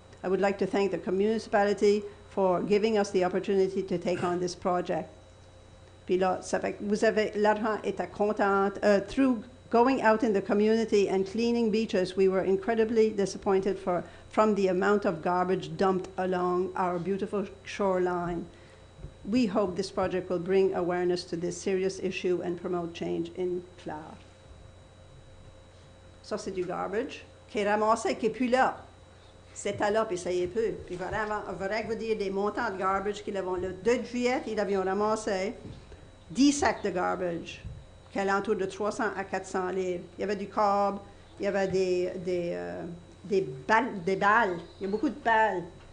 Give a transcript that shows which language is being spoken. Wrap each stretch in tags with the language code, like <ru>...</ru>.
<en>I would like to thank the municipality for giving us the opportunity to take on this project.</en> <fr>Puis là, ça fait que vous avez, l'argent était contente.</fr> <en>Through going out in the community and cleaning beaches, we were incredibly disappointed from the amount of garbage dumped along our beautiful shoreline. We hope this project will bring awareness to this serious issue and promote change in Clare.</en> <fr>Ça, c'est du garbage qui est ramassé, qui n'est plus là. C'était là, puis ça y est plus. Puis vraiment vous dire des montants de garbage qu'ils avaient. Le 2 juillet, ils avaient ramassé 10 sacs de garbage, qui est alentour de 300 à 400 livres. Il y avait du cob, il y avait des balles. Il y a beaucoup de balles.</fr>